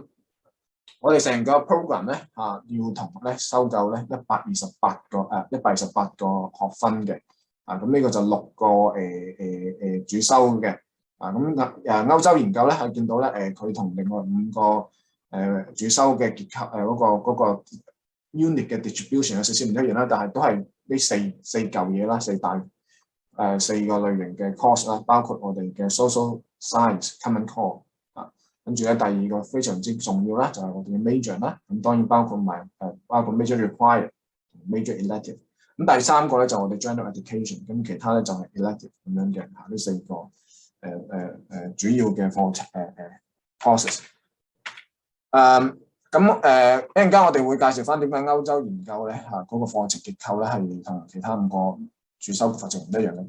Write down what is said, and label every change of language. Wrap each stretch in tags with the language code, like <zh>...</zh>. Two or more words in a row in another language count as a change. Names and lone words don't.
<yue>我哋成個 program 咧要同學咧收夠咧128個學分嘅。咁呢個就6個主修嘅。歐洲研究咧係見到咧佢同另外5個主修嘅結構嗰個 unit 嘅 distribution 有少少唔一樣啦，但係都係呢四嚿嘢啦，4個類型嘅 course 啦，包括我哋嘅</yue> <en>social science common core</en> <yue>跟住咧第2個非常之重要啦，就係我哋嘅 major 啦，咁當然包括</yue> <en>major required</en> <yue>同</yue> <en>major elective。</en> <yue>咁第3個咧就我哋</yue> <en>general education，</en> <yue>咁其他咧就係 elective 咁樣嘅呢4個主要嘅課程courses。咁一陣間我哋會介紹翻點解歐洲研究咧嗰個課程結構咧係同其他5個主修課程唔一樣嘅。</yue>